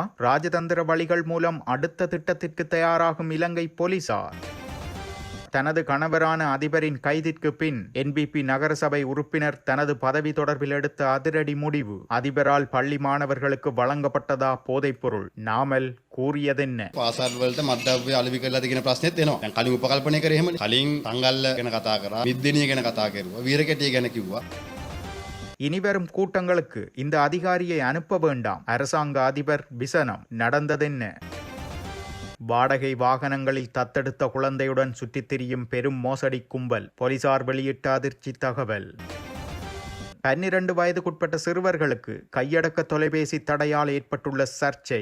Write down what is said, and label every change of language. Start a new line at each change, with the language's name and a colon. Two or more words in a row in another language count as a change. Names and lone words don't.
Tamil: ராஜதந்திர வழிகள் மூலம் அடுத்த திட்டத்திற்கு தயாராகும் இலங்கை போலீசார். தனது கணவரான அதிபரின் கைதிற்கு பின் என்பிபி நகரசபை உறுப்பினர் தனது பதவி தொடர்பில் எடுத்த அதிரடி முடிவு. அதிபரால் பள்ளி மாணவர்களுக்கு வழங்கப்பட்டதா போதைப்பொருள்? நாமல் கூறியதென்ன?
Sinhala: පාසල්වලට මද්දව්‍ය අලෙවි කරලාද කියන ප්‍රශ්නේත් එනවා. දැන් කලින් උපකල්පනය කරේ එහෙමනේ. කලින් තංගල්ල ගැන කතා කරා, මිද්දෙනිය ගැන කතා කරුවා, වීරකැටිය ගැන කිව්වා.
Tamil: இனிவரும் கூட்டங்களுக்கு இந்த அதிகாரியை அனுப்ப வேண்டாம். அரசாங்க அதிபர் விசனம். நடந்ததென்ன? வாடகை வாகனங்களில் தத்தெடுத்த குழந்தையுடன் சுற்றித் திரியும் பெரும் மோசடி கும்பல். போலீசார் வெளியிட்ட அதிர்ச்சி தகவல். 12 வயதுக்குட்பட்ட சிறுவர்களுக்கு கையடக்க தொலைபேசி தடையால் ஏற்பட்டுள்ள சர்ச்சை.